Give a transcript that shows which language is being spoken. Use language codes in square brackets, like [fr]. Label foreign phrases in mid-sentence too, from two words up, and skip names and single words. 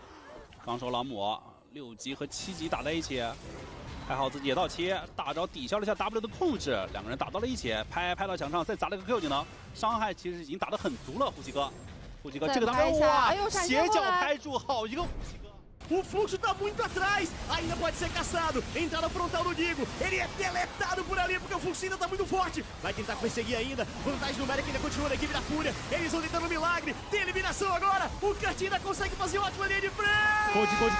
[zh] 刚手老母6级和7级打在一起，还好自己也到切，大招抵消了一下 W 的控制，两个人打到了一起，拍到墙上，再砸了个 Q 技能，伤害其实已经打得很足了，呼吸哥这个当中哇，斜角拍住，好一个呼吸哥。 [pt] O fluxo tá muito atrás, ainda pode ser caçado. Entrada frontal do Digo, ele é deletado por ali porque o fluxo ainda tá muito forte. Vai tentar perseguir ainda, vantagem numérica ainda continua na equipe da Fúria. Eles vão tentando um milagre, tem eliminação agora. O Canton ainda consegue fazer ótima linha de frente. Code.